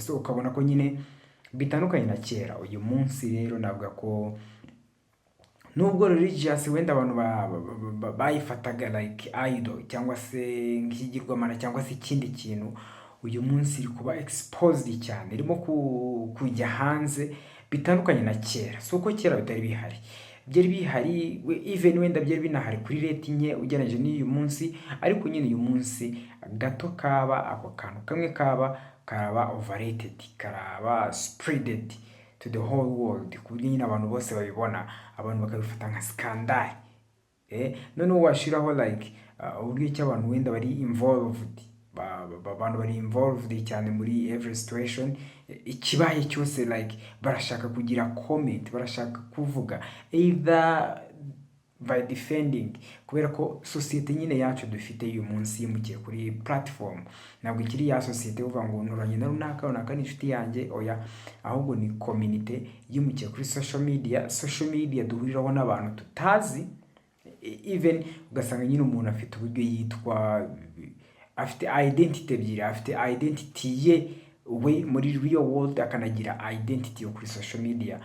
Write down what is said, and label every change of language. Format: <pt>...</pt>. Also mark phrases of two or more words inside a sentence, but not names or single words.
<rw>So ukabona ko nyine bitandukanye na kera. Uyu munsi rero navuga ko nubwo religious wenda abantu bayifataga</rw> <en>like idol</en> <rw>cyangwa se nk'ikigirwamana cyangwa se ikindi kintu, uyu munsi iri kuba exposed cyane, irimo kujya hanze bitandukanye na kera. So uko kera bitari bihari, byari bihari even wenda byari binahari kuri rate nke ugereranyije n'uyu munsi, ariko nyine uyu munsi gato kaba ako kantu kamwe karaba overrated, karaba</rw> <en>spreaded to the whole world,</en> <rw>ku buryo nyine abantu bose babibona, abantu bakabifata nka scandal. Noneho washiraho like uburyo ki abantu wenda bari involved, abantu bari involved cyane muri</rw> <en>every situation.</en> <rw>Ikibaye cyose like barashaka kugira comment, barashaka kuvuga</rw> <en>either by defending,</en> <rw>kubera ko society nyine yacu dufite uyu munsi yimukiye kuri platform. Ntabwo ikiri ya society uvuga ngo nturanye na runaka n'inshuti yanjye, oya, ahubwo ni community yimukiye kuri</rw> <en>social media</en> <rw>duhuriraho n'abantu tutazi. Even ugasanga nyine umuntu afite uburyo yitwa, afite identity ebyiri, afite identity ye we muri</rw> <en>real world,</en> <rw>akanagira identity yo kuri</rw> <en>social media.</en>